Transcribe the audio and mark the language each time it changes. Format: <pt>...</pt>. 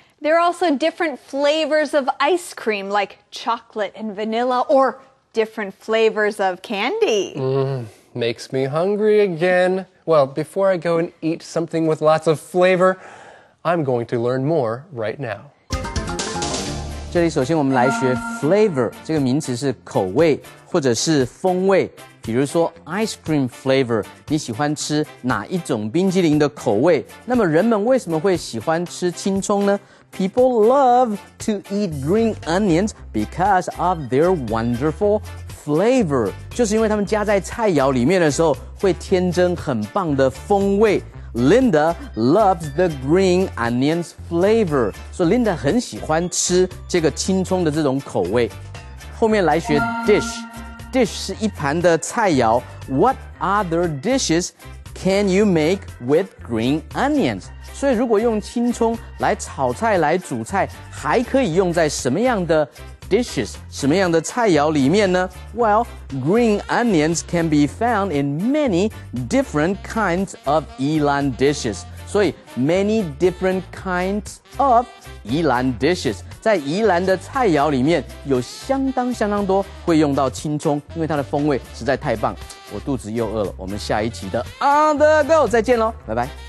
<en>There are also different flavors of ice cream, like chocolate and vanilla, or different flavors of candy. Makes me hungry again. Well, before I go and eat something with lots of flavor, I'm going to learn more right now.</en> <zh>这里首先我们来学 flavor 这个名词是口味或者是风味。比如说 ice cream flavor， 你喜欢吃哪一种冰淇淋的口味？那么人们为什么会喜欢吃青葱呢？</zh> <en>People love to eat green onions because of their wonderful flavor，</en> <zh>就是因为他们加在菜肴里面的时候会添增很棒的风味。</zh> <en>Linda loves the green onions flavor，</en> <zh>所以 Linda 很喜欢吃这个青葱的这种口味。后面来学 dish 是一盘的菜肴。</zh> <en>What other dishes can you make with green onions？</en> <zh>所以如果用青葱来炒菜来煮菜，还可以用在什么样的 dishes 什么样的菜肴里面呢？</zh> <en>Well, green onions can be found in many different kinds of Ilan dishes.</en> <zh>所以</zh> <en>many different kinds of Ilan dishes</en> <zh>在宜兰的菜肴里面有相当多会用到青葱，因为它的风味实在太棒。我肚子又饿了，我们下一期的 On the Go 再见喽，拜拜。</zh>